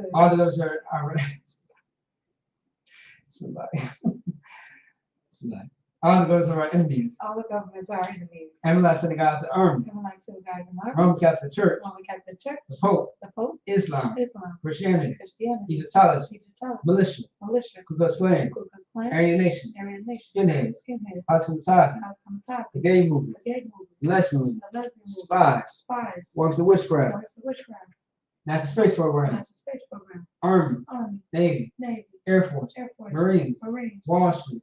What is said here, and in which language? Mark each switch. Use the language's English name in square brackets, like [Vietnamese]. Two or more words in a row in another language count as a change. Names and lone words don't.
[English] All of those are somebody. Somebody. All of those are our enemies. all the governments are enemies. MLS and the guys that army, Even like two guys in our Roman Catholic Church, Roman Catholic Church, the Pope, the Pope, Islam, Islam, Christianity, Christianity, Egyptology, Egyptology, militia, militia, Ku Klux Klan, Ku Klux Klan, Aryan Nation, Aryan Nation, skinheads, skinheads, Osmotism, Cosmopolitan, the gay movement, the gay movement, the lesbian movement, the lesbian movement, spies, spies, works of witchcraft, works of witchcraft, NASA space program, NASA space program, Army, Army, Navy, Navy, Air Force, Air Force, Marines, Marines, Wall Street,